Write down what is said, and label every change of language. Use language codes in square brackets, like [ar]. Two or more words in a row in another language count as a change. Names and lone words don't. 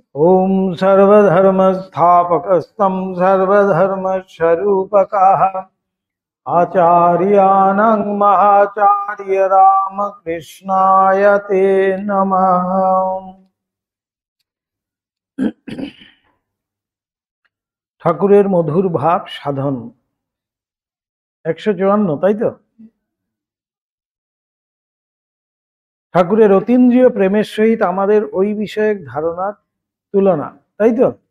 [sa] ओम सर्वधर्मस्थापकस्तं सर्वधर्मस्वरूपकः आचार्याणां महाचार्य रामकृष्णाय ते नमः। [bn] ঠাকুরের মধুর ভাব সাধন 154, তাই তো? ঠাকুরের অতীন্দ্রিয় প্রেমের সহিত আমাদের ওই বিষয়ক ধারণার তুলনা, তাই তো?